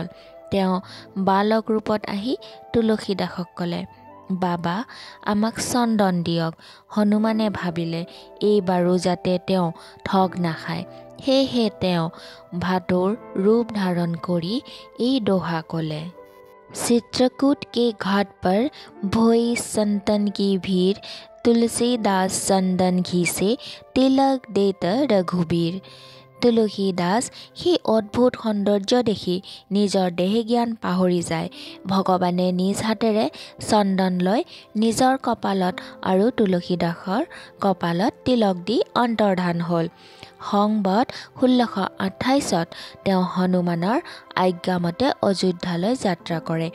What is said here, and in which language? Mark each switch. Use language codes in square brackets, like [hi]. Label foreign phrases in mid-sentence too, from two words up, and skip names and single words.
[as] তেওঁ বালক ৰূপত আহি তুলসীদাসক ক'লে, বাবা, আমাক চন্দন দিয়ক। হনুমানে ভাবিলে এইবাৰো যাতে তেওঁ ঠগ নাখায়। সেয়েহে তেওঁ ভাটৌৰ ৰূপ ধাৰণ কৰি এই দোহা ক'লে, [awa] चित्रकूट के घाट पर भोई संतन की भीड़, तुलसीदास चंदन घी से तिलक देत रघुबीर। [as] তুলসীদাস সেই অদ্ভুত সৌন্দৰ্য দেখি নিজৰ দেহ জ্ঞান পাহৰি যায়। ভগৱানে নিজ হাতেৰে চন্দন লৈ নিজৰ কপালত আৰু তুলসীদাসৰ কপালত তিলক দি অন্তৰ্ধান হ'ল। সংবত 1628 তেওঁ হনুমানৰ আজ্ঞামতে অযোধ্যালৈ যাত্ৰা কৰে।